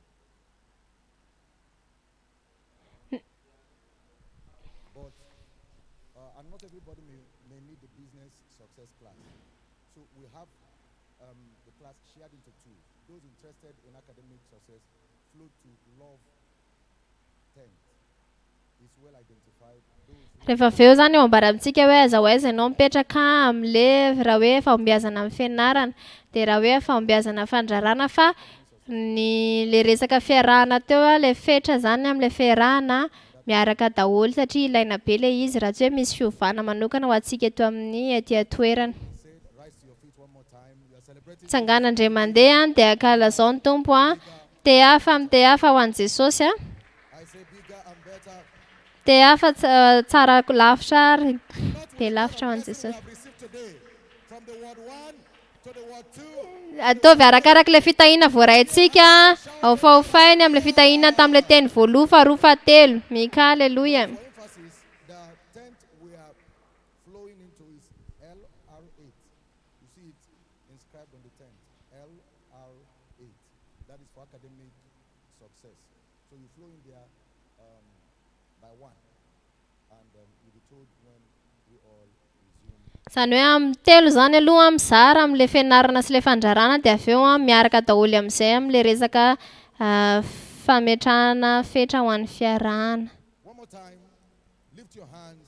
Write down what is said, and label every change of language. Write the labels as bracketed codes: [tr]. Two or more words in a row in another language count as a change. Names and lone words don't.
[en] But and not everybody may need the business success class. So we have the class shared into two. Those interested in academic success flow to Love Tent. It's well identified. [mg] Rehefa avy eo zany eo ambarantsika hoe aza ho aiza ianao mipetraka amin'ilay raha hoe fahombiazana amin'ny fianarana dia raha hoe fahombiazana fandrarana fa ny le resaka fiarahana teo ilay fetra zany amin'ilay fiarahana miaraka daholo satria ilaina be ilay izy raha tsy hoe misy fiovana manokana ho antsika eto amin'ny aty toerana. [en] Rise to your feet one more time. You are celebrating. [mg] Tsangana indray mandeha dia kalazao ny tompo te hafa amin'ny te hafa ho an'i Jesosy [en] I say bigger and better. [mg] te hafa tsara lavitra ary dia lavitra ho an'i [en] We [mg] Jesosy. [en] have received today from the word 1 to the word 2. [mg] Ataovy arakaraka ilay fitahiana voaraintsika ao fahofainy amin'ilay fitahiana tamin'ilay teny voaloha faharoa fahatelo. Mika aleluia. [en] For emphasis, the tent we are flowing into is LR8. You see it inscribed on the tent. LR8. That is for academic success. So you flow in there by one. And you'll be told when we all resume. [mg] Izany hoe amin'ny telo zany aloha mizara amin'ilay fianarana sy ilay fandrarana dia avy eo miaraka daholo amin'izay amin'ilay resaka fametrahana fetra ho an'ny fiarahana. [en] One more time. Lift your hands.